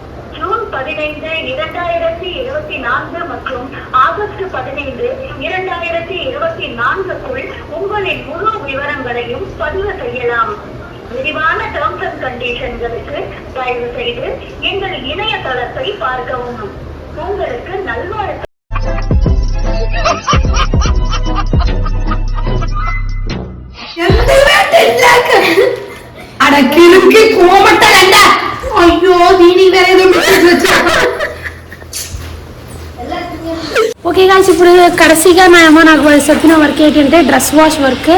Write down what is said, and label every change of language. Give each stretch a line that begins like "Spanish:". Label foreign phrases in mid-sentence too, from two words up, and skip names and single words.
Tamil: ஜூன் 15, 2024 மற்றும் ஆகஸ்ட் 15, 2024க்குள் உங்களின் முழு விவரங்களையும் பதிவு செய்யலாம். விரிவான
English: terms and conditions
Tamil: தயவு செய்து எங்கள் இணையதளத்தை பார்க்கவும். உங்களுக்கு நல்வாழ்த்து.
Telugu: అయ్యో దీని
English: okay guys,
Telugu: ఇప్పుడు కడసిగా నా అమ్మ నాకు చెప్పిన వర్క్ ఏంటంటే
English: dress wash work.